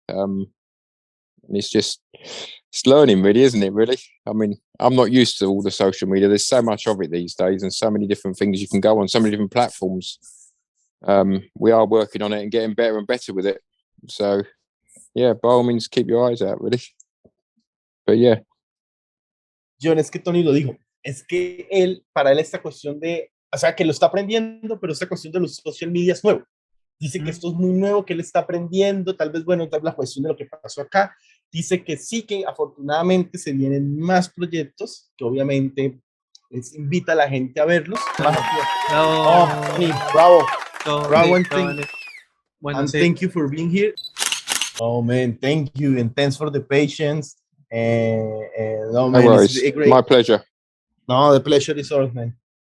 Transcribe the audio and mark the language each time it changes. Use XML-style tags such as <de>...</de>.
<en>And it's learning, really, isn't it? Really, I mean, I'm not used to all the social media. There's so much of it these days, and so many different things you can go on, so many different platforms. We are working on it and getting better and better with it. So, yeah, by all means, keep your eyes out, really. But yeah.</en> <es>Jhon, es que Tony lo dijo. Es que para él esta cuestión de, o sea, que lo está aprendiendo, pero esta cuestión de los social media es nuevo. Dice que esto es muy nuevo, que él está aprendiendo, tal vez, bueno, tal vez la cuestión de lo que pasó acá. Dice que sí, que afortunadamente se vienen más proyectos, que obviamente les invita a la gente a verlos. Bravo.</es> <en>Oh, Tony, bravo. Bravo, and</en> <es>Bueno, sí.</es> <en>thank you for being here. Oh, man, thank you, and thanks for the patience. No, man, No worries. it's great. My pleasure. No, the pleasure is ours, man.</en>